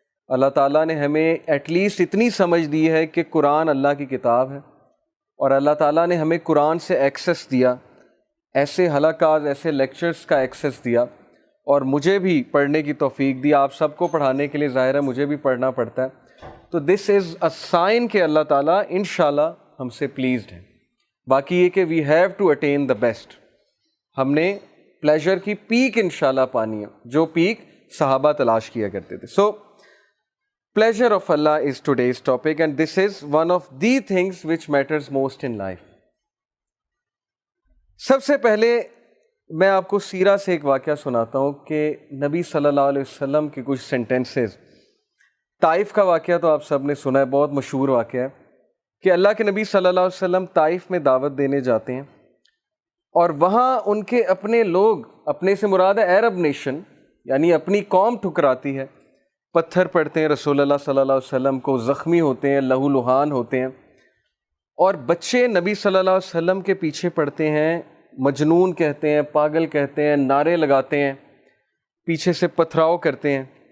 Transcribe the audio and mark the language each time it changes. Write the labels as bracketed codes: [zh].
[ur] اللہ تعالیٰ نے ہمیں ایٹ لیسٹ اتنی سمجھ دی ہے کہ قرآن اللہ کی کتاب ہے, اور اللہ تعالیٰ نے ہمیں قرآن سے ایکسیس دیا, ایسے حلقات, ایسے لیکچرز کا ایکسیس دیا, اور مجھے بھی پڑھنے کی توفیق دی. آپ سب کو پڑھانے کے لیے ظاہر ہے مجھے بھی پڑھنا پڑتا ہے. تو [en] this is a sign [ur] کہ اللہ تعالیٰ انشاءاللہ ہم سے پلیزڈ ہے. [en] باقی یہ کہ we have to attain the best. [ur] ہم نے پلیجر کی پیک انشاءاللہ پانی ہے, جو پیک صحابہ تلاش کیا کرتے تھے. [en] So pleasure of Allah is today's topic, and this is one of the things which matters most in life. [ur] سب سے پہلے میں آپ کو سیرہ سے ایک واقعہ سناتا ہوں کہ نبی صلی اللہ علیہ وسلم کے کچھ سینٹنسز. طائف کا واقعہ تو آپ سب نے سنا ہے, بہت مشہور واقعہ ہے کہ اللہ کے نبی صلی اللہ علیہ وسلم طائف میں دعوت دینے جاتے ہیں, اور وہاں ان کے اپنے لوگ, اپنے سے مراد ہے عرب نیشن, یعنی اپنی قوم ٹھکراتی ہے, پتھر پڑتے ہیں رسول اللہ صلی اللہ علیہ وسلم کو, زخمی ہوتے ہیں, لہو لہان ہوتے ہیں, اور بچے نبی صلی اللہ علیہ وسلم کے پیچھے پڑتے ہیں, مجنون کہتے ہیں, پاگل کہتے ہیں, نعرے لگاتے ہیں, پیچھے سے پتھراؤ کرتے ہیں.